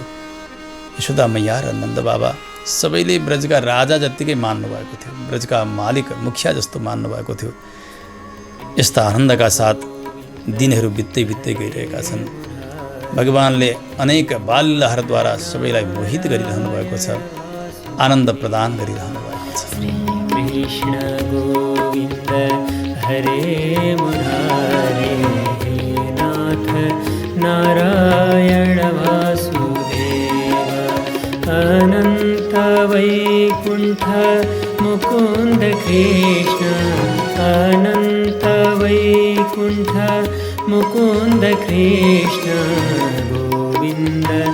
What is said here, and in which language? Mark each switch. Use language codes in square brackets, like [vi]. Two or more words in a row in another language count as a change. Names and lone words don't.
[ne] यशोदा मैया र नन्द बाबा सबैले ब्रजका राजा जत्तिकै मान्नुभएको थियो, ब्रजका मालिक मुखिया जस्तो मान्नुभएको थियो। यस्ता आनन्दका साथ दिनहरू बित्दै बित्दै गइरहेका छन्। भगवानले अनेक बाललीलाहरूद्वारा सबैलाई मोहित गरिरहनु भएको छ, आनन्द प्रदान गरिरहनु भएको छ। [sa] कृष्ण गोविन्द हरे मुरारे, हे नाथ नारायण वासुदेव, अनन्त वैकुण्ठ मुकुन्द कृष्ण, अनन्त वैकुण्ठ मुकुन्द कृष्ण, गोविन्द